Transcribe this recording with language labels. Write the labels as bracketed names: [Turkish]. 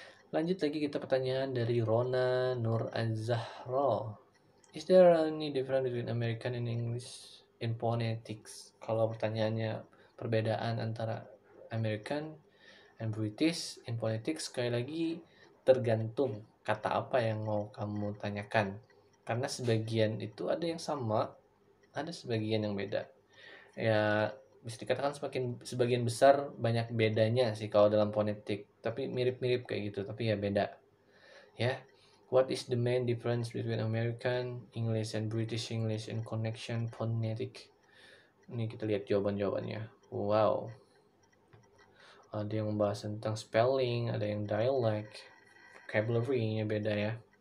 [Indonesian] Lanjut lagi kita pertanyaan dari Rona Nur Az-Zahra. [English] Is there any difference between American and English in phonetics? [Indonesian] Kalau pertanyaannya perbedaan antara [English] American and British in phonetics, [Indonesian] sekali lagi tergantung kata apa yang mau kamu tanyakan. Karena sebagian itu ada yang sama, ada sebagian yang beda. Ya bisa dikatakan sebagian besar banyak bedanya sih kalau dalam fonetik, tapi mirip-mirip kayak gitu, tapi ya beda ya. [English] What is the main difference between American English and British English in connection phonetic? [Indonesian] Ini kita lihat jawabannya. Wow, ada yang membahas tentang spelling, ada yang dialect, vocabulary-nya beda ya.